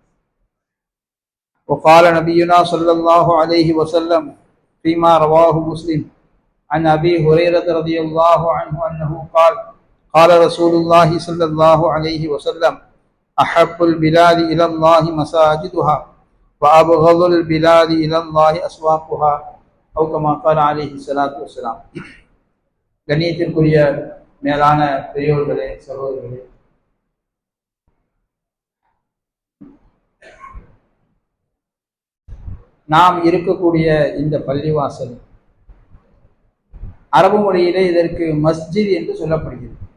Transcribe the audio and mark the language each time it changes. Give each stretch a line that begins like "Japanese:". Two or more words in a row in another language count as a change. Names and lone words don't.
Arabic: وقال نبينا صلى الله عليه وسلم فيما رواه مسلم عن أبي هريرة رضي الله عنه أنه قال قال رسول الله صلى الله عليه وسلم أحب البلاد إلى الله مساجدها وأبغض البلاد إلى الله أسواقها أو كما قال عليه الصلاة والسلام.
Tamil: கண்ணியத்திற்குரிய மேலான பெரியோர்களே, சகோதரர்களே, நாம் இருக்கக்கூடிய இந்த பள்ளிவாசல் அரபு மொழியிலே இதற்கு மஸ்ஜித் என்று சொல்லப்படுகிறது.